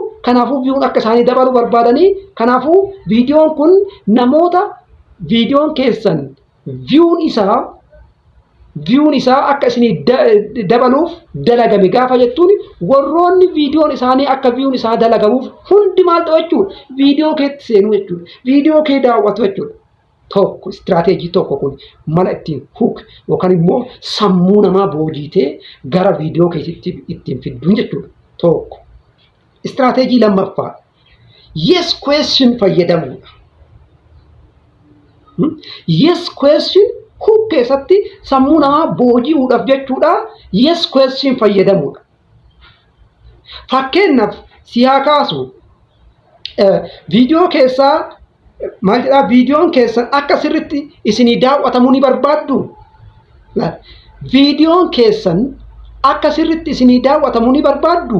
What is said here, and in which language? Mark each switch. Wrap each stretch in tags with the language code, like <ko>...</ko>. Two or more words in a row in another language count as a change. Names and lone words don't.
<om>Kanaafuu viiwuun akka isaanii dabalu barbaadanii kanaafuu viidiyoon kun namoota viidiyoon keessan viiwuun isaa akka isinii dabaluuf dalagame gaafa jettuun warroonni viidiyoon isaanii akka viiwuun isaa dalagamuuf hundi maal ta'u jechuudha. Viidiyoo keetti seenuu jechuudha. Viidiyoo kee daawwatu jechuudha. Tokko istiraateejii tokko kun mala ittiin hook yookaan immoo sammuu namaa boojitee gara viidiyoo keetti ittiin fidduun jechuudha. Tokko istiraateejii lammaffaa</om> <en>yes question</en> <om>fayyadamuudha.</om> <en>Yes question</en> <om>hook keessatti sammuu namaa booji'uudhaaf jechuudha.</om> <en>Yes question</en> <om>fayyadamuudha. Fakkeenyaaf si haa kaasu viidiyoo keessaa maal jedhaa viidiyoon keessan akka sirritti isinii daawwatamuu ni barbaaddu. Viidiyoon keessan akka sirritti isinii daawwatamuu ni barbaaddu.</om>